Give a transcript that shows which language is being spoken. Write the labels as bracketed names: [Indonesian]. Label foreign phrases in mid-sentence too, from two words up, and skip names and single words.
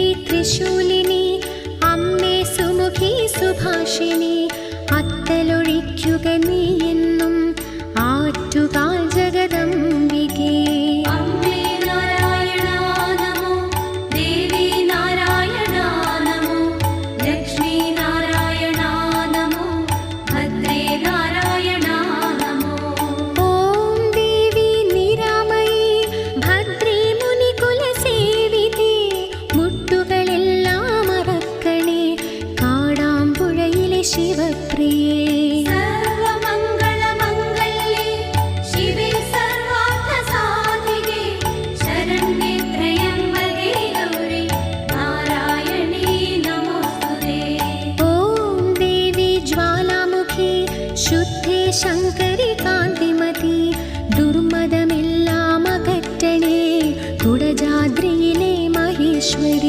[Sanskrit] त्रिशूलिनी अम्मे सुमुखी सुभाषिणी [Malayalam] അത്തലൊഴിക്കുക നീ എന്നും ആറ്റുകാൽ ജഗദംബികേ। [Sanskrit] अम्मे नारायण नमो, देवी नारायण नमो, लक्ष्मी नारायण नमो, भद्रे नारायण नमो। ॐ देवी निरामयी [Malayalam] ഭദ്രേ മുനികുലസേവിതേ മുട്ടുകളെല്ലാം മറക്കണേ കാടാമ്പുഴയിലെ ശിവപ്രിയേ। [Sanskrit] सर्वमङ्गलमङ्गल्ये शिवे सर्वार्थसाधिके शरण्ये त्र्यम्बके गौरी नारायणी नमोस्तुते। ॐ देवी ज्वालामुखी [Malayalam] ശുദ്ധേ ശങ്കരി കാന്തിമതി ദുർമദമെല്ലാം അകറ്റണേ കുടജാദ്രിയിലെ മഹേശ്വരി।